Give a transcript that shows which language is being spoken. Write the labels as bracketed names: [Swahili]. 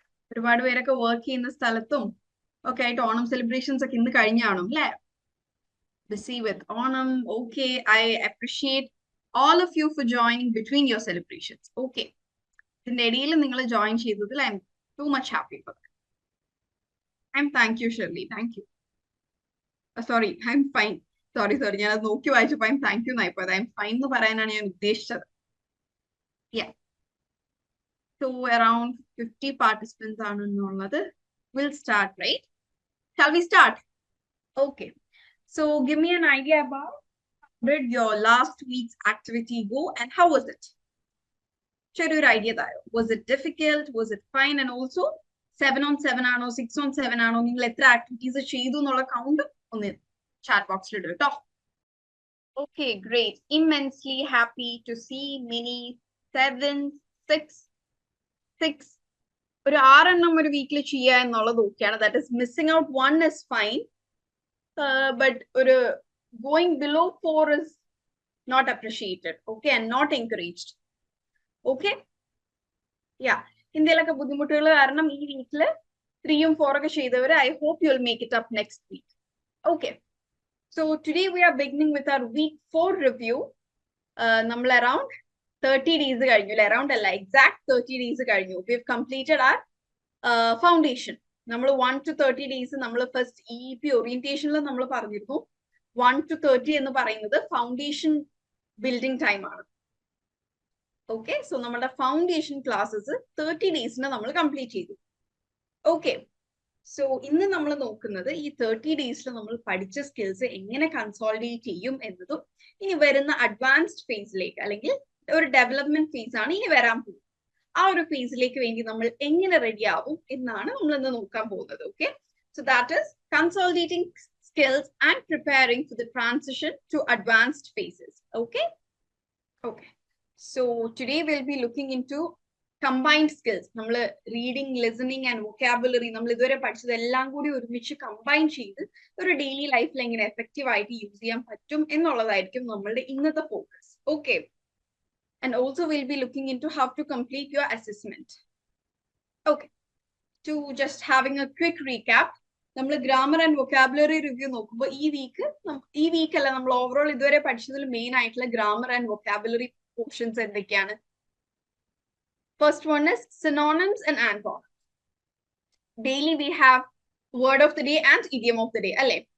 [Malayalam] ഒരുപാട് പേരൊക്കെ വർക്ക് ചെയ്യുന്ന സ്ഥലത്തും ഒക്കെ ആയിട്ട് ഓണം സെലിബ്രേഷൻസ് ഒക്കെ ഇന്ന് കഴിഞ്ഞാണോ അല്ലേ? [English] Busy with Onam. Okay, I appreciate all of you for joining between your celebrations. Okay. [Malayalam] ഇതിന്റെ ഇടയിൽ നിങ്ങൾ ജോയിൻ ചെയ്തതിൽ [English] I'm too much happy for that. Thank you, Shirley. Thank you. Sorry, I'm fine. Sorry. [Malayalam] ഞാൻ അത് നോക്കി വായിച്ചപ്പോൾ thank you എന്നായി പോയത്. [English] I'm fine [Malayalam] എന്ന് പറയാനാണ് ഞാൻ ഉദ്ദേശിച്ചത്. [English] Yeah. So around 50 participants ആണെന്നുള്ളത്. We'll start, right? Shall we start? Okay. So give me an idea about how did your last week's activity go and how was it? Share your idea there. Was it difficult? Was it fine? [Malayalam] And also 7 on 7 ആണോ 6 on 7 ആണോ നിങ്ങൾ എത്ര activities ചെയ്തു എന്നുള്ള count ഒന്ന് chat ബോക്സിൽ ഇടുക കേട്ടോ. [English] Okay, great. Immensely happy to see many 7, 6. [Malayalam] ഒരു 6 എണ്ണം ഒരു വീക്കിൽ ചെയ്യുക എന്നുള്ളത് ഓക്കെയാണ്. [English] That is missing out 1 is fine. But going below 4 is not appreciated, okay, and not encouraged. Okay? Yeah. [Malayalam] ഇന്ത്യയിലൊക്കെ ബുദ്ധിമുട്ടുകൾ കാരണം ഈ വീക്കിൽ 3 ഉം 4 ഒക്കെ ചെയ്തവര് [English] I hope you'll make it up next week. Okay. So today we are beginning with our week 4 review. [Malayalam] നമ്മൾ around 30 days കഴിഞ്ഞു അല്ലെ? [English] Around അല്ല, exact 30 days കഴിഞ്ഞു. We have completed our foundation. [Malayalam] നമ്മൾ 1 to 30 days നമ്മൾ ഫസ്റ്റ് EEP ഓറിയന്റേഷനിൽ നമ്മൾ പറഞ്ഞിരുന്നു 1 to 30 എന്ന് പറയുന്നത് ഫൗണ്ടേഷൻ ബിൽഡിംഗ് ടൈം ആണ്. ഓക്കെ, സോ നമ്മുടെ ഫൗണ്ടേഷൻ ക്ലാസ്സസ് 30 ഡേയ്സിന് നമ്മൾ കംപ്ലീറ്റ് ചെയ്തു. ഓക്കെ, സോ ഇന്ന് നമ്മൾ നോക്കുന്നത് ഈ 30 ഡേയ്സിൽ നമ്മൾ പഠിച്ച സ്കിൽസ് എങ്ങനെ കൺസോളിഡേറ്റ് ചെയ്യും എന്നതും ഇനി വരുന്ന അഡ്വാൻസ്ഡ് ഫേസിലേക്ക് അല്ലെങ്കിൽ ഒരു ഡെവലപ്മെന്റ് ഫേസ് ആണ് ഇനി വരാൻ പോകുന്നത്. ആ ഒരു ഫേസിലേക്ക് വേണ്ടി നമ്മൾ എങ്ങനെ റെഡി ആവും എന്നാണ് നമ്മൾ ഇന്ന് നോക്കാൻ പോകുന്നത്. [English] Okay, so that is consolidating skills and preparing for the transition to advanced phases. Okay, so today will be looking in to combined skills. [Malayalam] നമ്മൾ റീഡിങ്, ലിസണിങ് ആൻഡ് വൊക്കാബുലറി നമ്മൾ ഇതുവരെ പഠിച്ചതെല്ലാം കൂടി ഒരുമിച്ച് കമ്പൈൻ ചെയ്ത് ഒരു ഡെയിലി ലൈഫിൽ എങ്ങനെ എഫക്റ്റീവ് ആയിട്ട് യൂസ് ചെയ്യാൻ പറ്റും എന്നുള്ളതായിരിക്കും നമ്മളുടെ ഇന്നത്തെ focus. [English] Okay, and also we'll be looking into how to complete your assessment. Okay, to just having a quick recap, [Malayalam] നമ്മൾ ഗ്രാമർ ആൻഡ് വൊക്കാബുലറി റിവ്യൂ നോക്കുമ്പോൾ ഈ വീക്ക് അല്ല, നമ്മൾ ഓവറോൾ ഇതുവരെ പഠിച്ചതിൽ മെയിൻ ആയിട്ടുള്ള ഗ്രാമർ ആൻഡ് വൊക്കാബുലറി പോർഷൻസ് എന്തൊക്കെയാണ്? [English] First one is synonyms and antonyms. Daily we have word of the day and idiom of the day അല്ലെ?